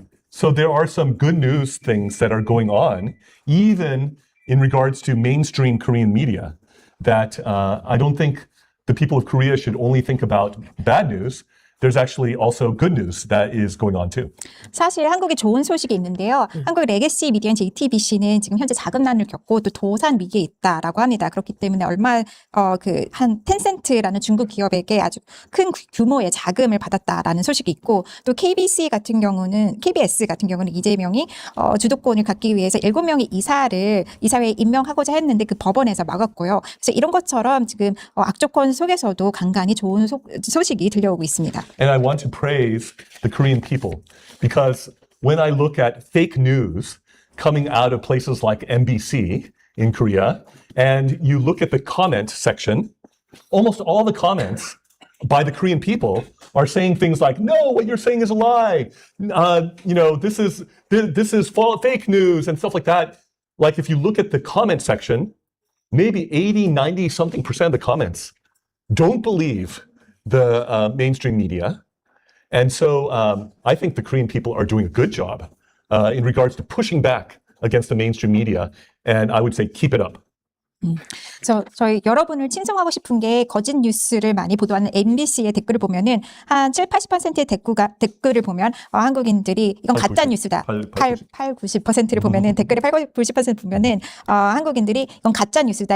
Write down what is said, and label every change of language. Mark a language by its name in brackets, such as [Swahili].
[English] So there are some good news things that are going on, even in regards to mainstream Korean media, that I don't think the people of Korea should only think about bad news. There's actually also good news that is going on too. [Korean] 사실 한국에 좋은 소식이 있는데요. 한국 레거시 미디어인 JTBC는 지금 현재 자금난을 겪고 또 도산 위기에 있다라고 합니다. 그렇기 때문에 한 텐센트라는 중국 기업에게 아주 큰 규모의 자금을 받았다라는 소식이 있고, 또 KBS 같은 경우는 이재명이 주도권을 갖기 위해서 7명의 이사회에 임명하고자 했는데 그 법원에서 막았고요. 그래서 이런 것처럼 지금 악조건 속에서도 간간히 좋은 소식이 들려오고 있습니다. [English] And I want to praise the Korean people, because when I look at fake news coming out of places like MBC in Korea, and you look at the comment section, almost all the comments by the Korean people are saying things like, "No, what you're saying is a lie. This is fake news," and stuff like that. Like if you look at the comment section, maybe 80, 90 something % of the comments don't believe the mainstream media. And so I think the Korean people are doing a good job in regards to pushing back against the mainstream media. And I would say keep it up. [Korean] 저희 여러분을 칭송하고 싶은 게, 거짓 뉴스를 많이 보도하는 MBC의 댓글을 보면은 한 7-80%의 댓글을 보면 한국인들이 이건 가짜 뉴스다. 90%를 보면은 댓글의 90% 보면은 한국인들이 이건 가짜 뉴스다.